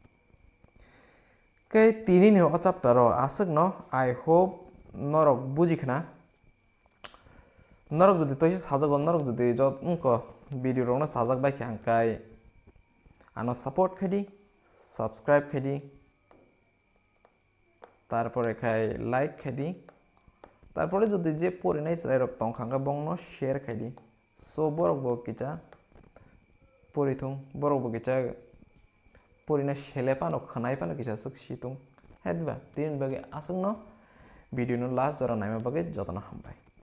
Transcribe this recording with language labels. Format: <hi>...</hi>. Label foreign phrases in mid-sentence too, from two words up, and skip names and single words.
<trp>kai tini ni o chapter ro asuk no</trp> <en>I hope</en> <trp>norok bujikhna norok jodi toise sajago norok jodi jot unko video rok no sajak bai khangkai ano support khadi subscribe khadi তারপরে খাই লাইক খাইদি তারপরে যদি যে পরিনাই চাই রক তং খাঙ্গা বংন শেয়ার খাইদি সো বরক বক কিচা পরিথুং বরক বক কিচা পরিনা শেলে পানো খানাই পানো কিচা সুক সিতুং হেদবা তিন বাগে আসুং ন ভিডিও নো লাস্ট জরা নাইমা বাগে যতনা হামবাই</trp>